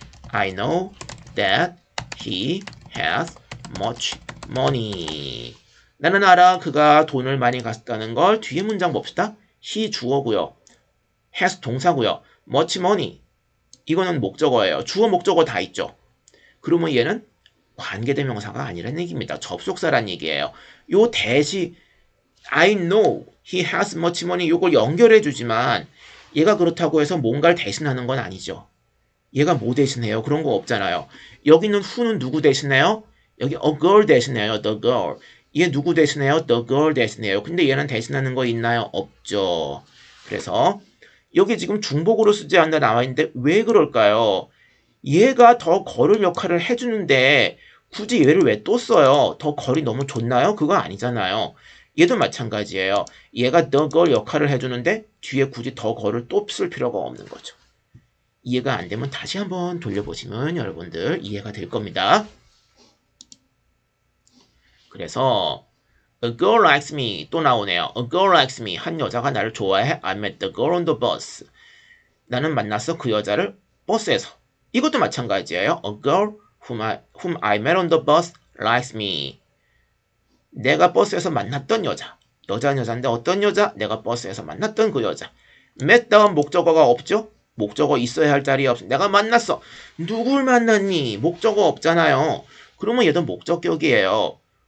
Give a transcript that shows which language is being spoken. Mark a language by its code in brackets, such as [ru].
[en] I know that he has much money. [ko] 나는 알아. 그가 돈을 많이 갔다는 걸. 뒤에 문장 봅시다. he 주어고요. has 동사고요. much money. 이거는 목적어예요. 주어 목적어 다 있죠. 그러면 얘는 관계대명사가 아니라는 얘기입니다. 접속사란 얘기예요. 요 대시 [en] I know he has much money [ko] 요걸 연결해 주지만 얘가 그렇다고 해서 뭔가를 대신하는 건 아니죠. 얘가 뭐 대신해요? 그런 거 없잖아요. 여기는 who는 누구 대신해요? 여기 a girl 대신해요. the girl. 얘 누구 대신해요? the girl 대신해요. 근데 얘는 대신하는 거 있나요? 없죠. 그래서 여기 지금 중복으로 쓰지 않는다 나와 있는데 왜 그럴까요? 얘가 더 걸을 역할을 해주는데 굳이 얘를 왜 또 써요? 더 걸이 너무 좋나요? 그거 아니잖아요. 얘도 마찬가지예요. 얘가 the girl 역할을 해주는데 뒤에 굳이 더 걸을 또 쓸 필요가 없는 거죠. 이해가 안 되면 다시 한번 돌려보시면 여러분들 이해가 될 겁니다. 그래서 [en] A girl likes me [ko] 또 나오네요. [en] A girl likes me [ko] 한 여자가 나를 좋아해. [en] I met the girl on the bus. [ko] 나는 만났어 그 여자를 버스에서. 이것도 마찬가지예요. [en] A girl whom I met on the bus likes me. [ko] 내가 버스에서 만났던 여자. 여자는 여자인데 어떤 여자? 내가 버스에서 만났던 그 여자. met 다음 목적어가 없죠? 목적어 있어야 할 자리에 없어. 내가 만났어. 누굴 만났니? 목적어 없잖아요. 그러면 얘도 목적격이에요.